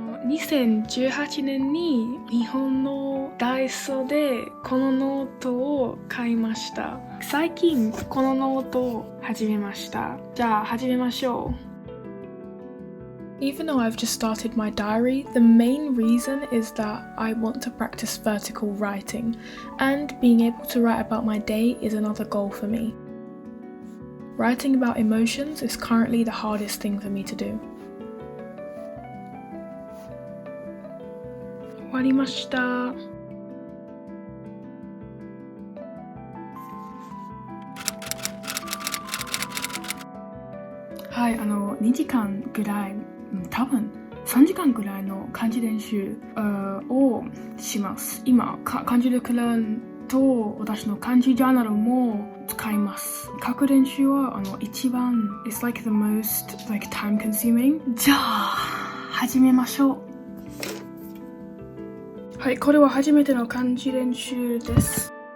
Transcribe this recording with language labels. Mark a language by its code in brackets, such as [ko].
[ja] 2018年に日本のダイソーでこのノートを買いました。最近このノートを始めました。じゃあ始めましょう。 [en] Even though I've just started my diary, the main reason is that I want to practice vertical writing, and being able to write about my day is another goal for me. Writing about emotions is currently the hardest thing for me to do. [ja] 終わりました。はい、2時間ぐらい、多分3時間ぐらいの漢字練習をします。今、漢字力練と私の漢字ジャーナルも使います。書く練習は一番 [en] It's like the most time consuming. [ja] じゃあ始めましょう。はい、これは初めての漢字練習です。